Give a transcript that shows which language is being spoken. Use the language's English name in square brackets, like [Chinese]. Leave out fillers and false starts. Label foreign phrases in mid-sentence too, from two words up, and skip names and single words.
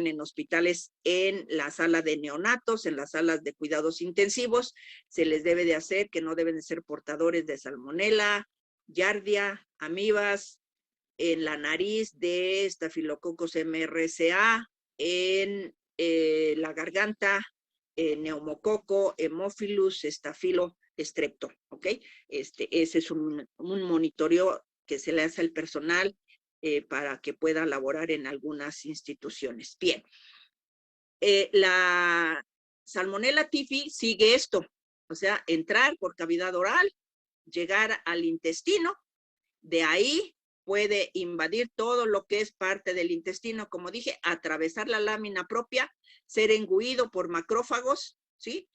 [Spanish] en hospitales en la sala de neonatos, en las salas de cuidados intensivos, se les debe de hacer que no deben de ser portadores de salmonela, giardia, amibas, en la nariz de Staphylococcus MRSA, en la garganta, neumococo, Haemophilus, estafilo, estrepto, ¿ok? Ese es un monitoreo que se le hace al personal para que pueda laborar en algunas instituciones. Bien, la Salmonella typhi sigue esto, o sea, entrar por cavidad oral, llegar al intestino, de ahí puede invadir todo lo que es parte del intestino, como dije, atravesar la lámina propia, ser engullido por macrófagos, ¿sí?